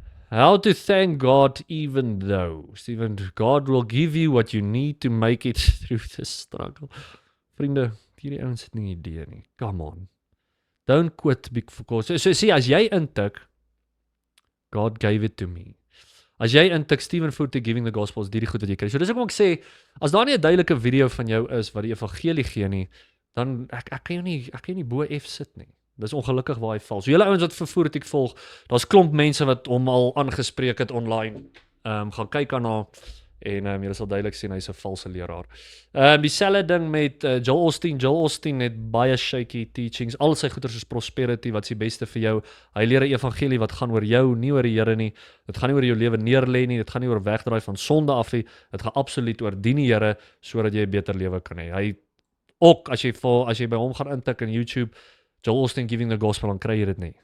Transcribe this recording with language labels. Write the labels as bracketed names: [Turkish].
[English] How to thank God even though. Stephen, God will give you what you need to make it through the struggle. [Afrikaans] Vriende, hierdie ouens het nie idee nie. [English] Come on. Don't quit because. [Afrikaans] So sê, as jy intik, [English] God gave it to me. [Afrikaans] As jy intik [English] Stephen Furtick giving the gospel, [Afrikaans] is die goed wat jy kry. So dis ek sê, as daar nie 'n duidelike video van jou is wat die evangelie gee nie, dan ek kan jou nie bo F sit nie. Dis ongelukkig waar hy val. So julle ouens wat vir Furtick volg, daar's klomp mense wat hom al aangespreek het online. Gaan kyk aan haar en julle sal duidelik sien hy's 'n valse leraar. Dieselfde ding met Joel Osteen. Joel Osteen het baie shaky teachings. Al sy goeders is prosperity, wat is die beste vir jou. Hy leer 'n evangelie wat gaan oor jou, nie oor die Here nie. Dit gaan nie oor jou lewe neerlê nie, dit gaan nie oor wegdraai van sonde af nie. Dit gaan absoluut oor dien die Here sodat jy 'n beter lewe kan hê. Hy ook as jy by hom gaan intik in YouTube, [English] Joel Osteen giving the gospel, [Afrikaans] dan kry jy dit nie.